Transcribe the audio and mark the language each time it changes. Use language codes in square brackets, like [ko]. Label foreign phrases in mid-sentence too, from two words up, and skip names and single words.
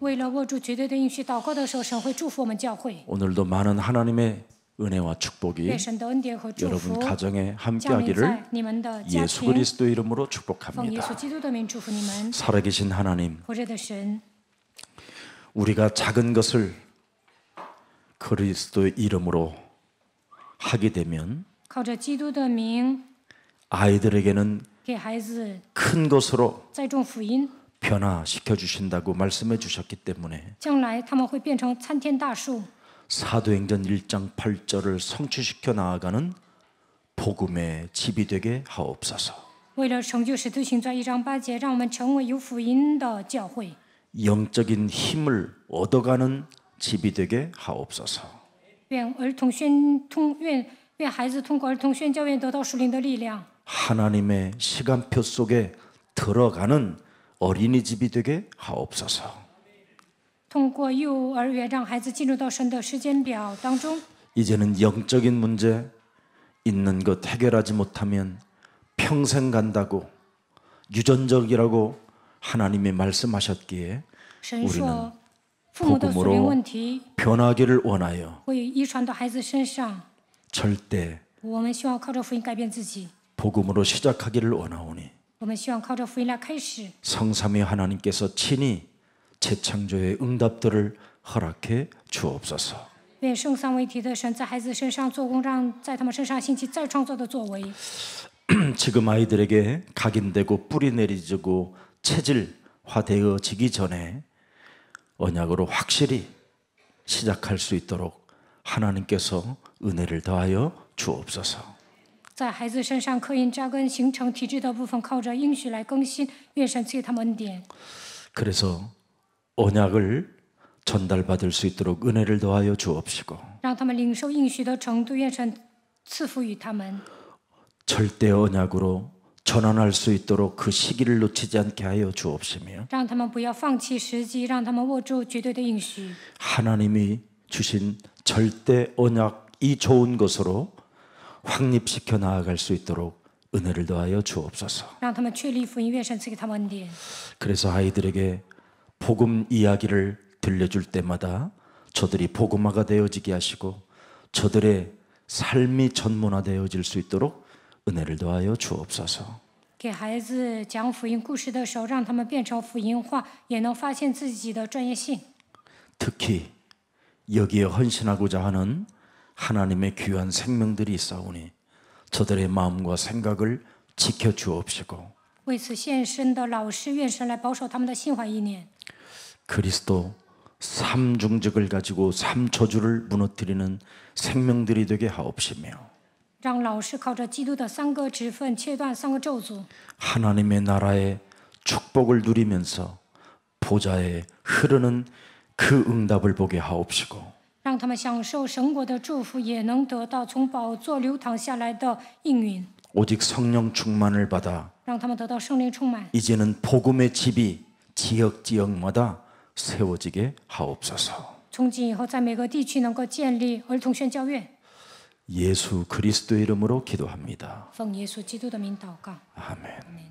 [zh] 为了握住绝对的应许，祷告的时候，神会祝福我们教会。 [ko] 오늘도 많은 하나님의 은혜와 축복이 [zh] 愿神的恩典和祝 [ko] 여러분 [zh] 福 [ko] 가정에 [zh] 降临 [ko] 함께하기를 [zh] 在你们的家 [ko] 예수 [zh] 庭。 [ko] 그리스도 이름으로 [zh] 奉耶 [ko] 축복합니다. [zh] 稣基督的名祝福你们， [ko] 살아계신 하나님, [zh] 活着的神， [ko] 우리가 작은 것을 그리스도의 이름으로 하게 되면 [zh] 靠着基督的名 [ko] 아이들에게는 [zh] 给孩子 [ko] 큰 것으로 [zh] 栽种福音， [ko] 변화시켜 주신다고 말씀해 주셨기 때문에 [zh] 将来他们会变成参天大树。 [ko] 사도행전 1장 8절을 성취시켜 나아가는 복음의 집이 되게 하옵소서. [zh] 为了成就使徒行传1章8节，让我们成为有福音的教会， [ko] 영적인 힘을 얻어가는 집이 되게 하옵소서. [zh] 愿孩子通过儿童宣教院得到属灵的力量， [ko] 하나님의 시간표 속에 들어가는 어린이집이 되게 하옵소서. [zh] 通过幼儿园让孩子进入到神的时间表当中。 [ko] 이제는 영적인 문제 있는 것 해결하지 못하면 평생 간다고 유전적이라고 하나님이 말씀하셨기에 [zh] 神说，父母的属灵问题 [ko] 변하기를 원하여 [zh] 会遗传到孩子身上。 [ko] 절대 [zh] 我们希望靠着福音改变自己， [ko] 복음으로 시작하기를 원하오니 [zh] 我们希望靠着福音来开始。 [ko] 성삼위 하나님께서 친히 재창조의 응답들을 허락해 주옵소서. [zh] 愿圣三位一体的神在孩子身上做工，让在他们身上兴起再创造的作为。 [ko] 지금 아이들에게 각인되고 뿌리 내리지고 체질화되어지기 전에 언약으로 확실히 시작할 수 있도록 하나님께서 은혜를 더하여 주옵소서. [zh] 在孩子身上刻印扎根形成体质的部分，靠着应许来更新。愿神赐给他们恩典。 [ko] 그래서 언약을 전달받을 수 있도록 은혜를 더하여 주옵시고 [zh] 让他们领受应许的程度，愿神赐福于他们。 [ko] 절대 언약으로 전환할 수 있도록 그 시기를 놓치지 않게 하여 주옵시며 [zh] 让他们不要放弃时机，让他们握住绝对的应许。 [ko] 하나님이 주신 절대 언약 이 좋은 것으로 확립시켜 나아갈 수 있도록 은혜를 더하여 주옵소서. [zh] 让他们确立福音，愿神赐给他们恩典。 [ko] 그래서 아이들에게 복음 이야기를 들려줄 때마다 저들이 복음화가 되어지게 하시고 저들의 삶이 전문화되어질 수 있도록 은혜를 더하여 주옵소서. [zh] 给孩子讲福音故事的时候，让他们变成福音化，也能发现自己的专业性。 [ko] 특히 여기에 헌신하고자 하는 하나님의 귀한 생명들이 있사오니 저들의 마음과 생각을 지켜 주옵시고 [zh] 为此献身的老师，愿神来保守他们的心怀意念。 [ko] 그리스도 삼중직을 가지고 삼저주를 무너뜨리는 생명들이 되게 하옵시며 [zh] 让老师靠着基督的3个职分切断3个咒诅， [ko] 하나님의 나라의 축복을 누리면서 보좌에 흐르는 그 응답을 보게 하옵시고 [zh] 让他们享受神国的祝福，也能得到从宝座流淌下来的应允， [ko] 오직 성령 충만을 받아 [zh] 让他们得到圣灵充满。 [ko] 이제는 복음의 집이 지역마다 세워지게 하옵소서. [zh] 从今以后，在每个地区能够建立儿童宣教院。 [ko] 예수 그리스도의 이름으로 기도합니다. [zh] 奉耶稣基督的名祷告。 [ko] 아멘.